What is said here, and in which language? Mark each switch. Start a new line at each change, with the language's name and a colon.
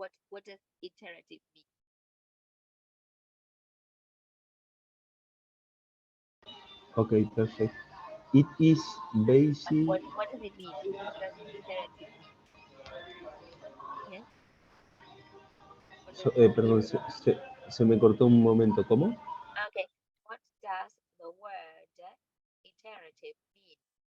English: what does iterative mean? okay, perfect. It is basic. What does it mean? What does iterative mean? Yes. What does
Spanish: Perdón, se me cortó un momento. ¿Cómo?
English: okay? What does the word iterative mean?